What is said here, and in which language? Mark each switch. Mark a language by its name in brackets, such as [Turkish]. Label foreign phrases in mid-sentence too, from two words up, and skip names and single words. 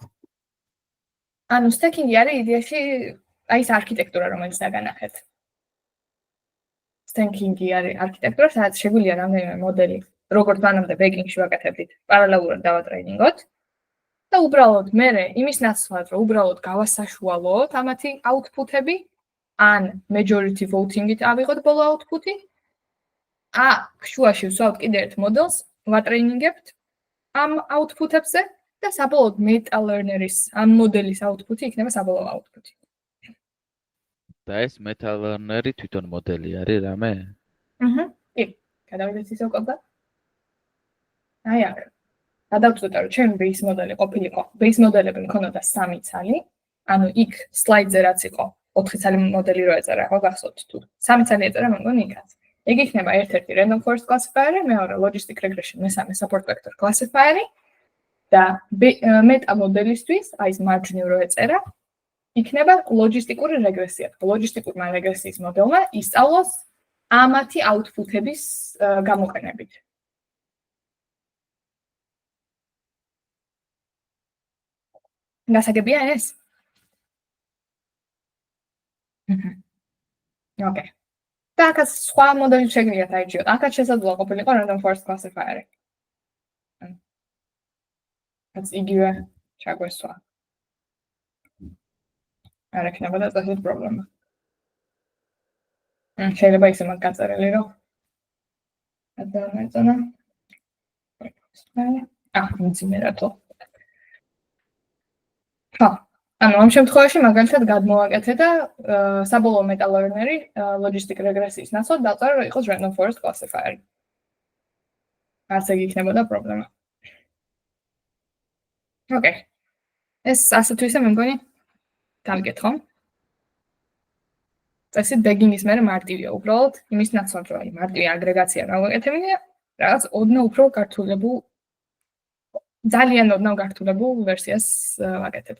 [Georgian] ანუ stacking-ი არის იდეაში აი ეს არქიტექტურა რომელიც დაგანახეთ. Stacking-ი არის არქიტექტურა, სადაც შეგვიძლია რამდენიმე მოდელი, როგორც მანამდე baking-ში ვაკეთებდით, პარალელურად დავატრენინგოთ. და უბრალოდ მე იმის ნაცვლად რომ უბრალოდ გავასაშუალოთ ამათი output-ები ან [English] majority voting- [Georgian] ით ავიღოთ ბოლო output-ი შუაში ვსვავთ კიდე ერთ მოდელს ვატრენინგებთ ამ output-ებზე და საბოლოოდ [English] meta learner- [Georgian] ის ამ მოდელის output-ი იქნება საბოლოო output-ი. და ეს [English] meta learner- [Georgian] ი თვითონ მოდელი არის რამე? კი, გადავიდეთ ისევ კოდზე. აი აქ გადავწყვეტე რომ ჩემი base მოდელი ყოფილიყო. Base მოდელები მქონოდა 3 ცალი, ანუ იქ slide-ზე რაც იყო 4 ცალი მოდელი რო ეწერა, ხო გახსოვთ თუ 3 ცალი ეწერა მე მგონი იქაც. ეგ იქნება ერთ-ერთი [English] random forest classifier, [Georgian] მეორე [English] logistic regression, [Georgian] მესამე [English] support vector classifier [Georgian] და meta მოდელისთვის, აი ეს margin რო ეწერა, იქნება ლოგისტიკური რეგრესია. ლოგისტიკურმა რეგრესიის მოდელმა ისწავლოს ამათი output-ების გამოყენებით. გასაგებია ეს? Okay. და აქაც სხვა მოდელი შეგიძლიათ აირჩიოთ. აქაც შესაძლოა ყოფილიყო [English] random forest classifier. [Georgian] აქაც იგივე ჩაგვესვა. არ ექნება და წესით პრობლემა. შეიძლება ისე მაგ გაწერილი რომ გადავეწონა. მძიმერათო. ანუ ამ შემთხვევაში მაგალითად გადმოვაკეთე და საბოლოო [English] meta learner- [Georgian] ი [English] logistic regressიის [Georgian] ნაცვლად დავწერე რომ იყოს [English] random forest classifier. [Georgian] არც ეგ იქნებოდა პრობლემა. Okay. ეს ასე თუ ისე მე მგონი დავიკეთ ხომ? წესით bagging-ის მერე მარტივია უბრალოდ იმის ნაცვლად რომ აი მარტივი აგრეგაცია გავაკეთებინე რაღაც ოდნავ უფრო გართულებულ ძალიან ოდნავ გართულებულ ვერსიას ვაკეთებთ.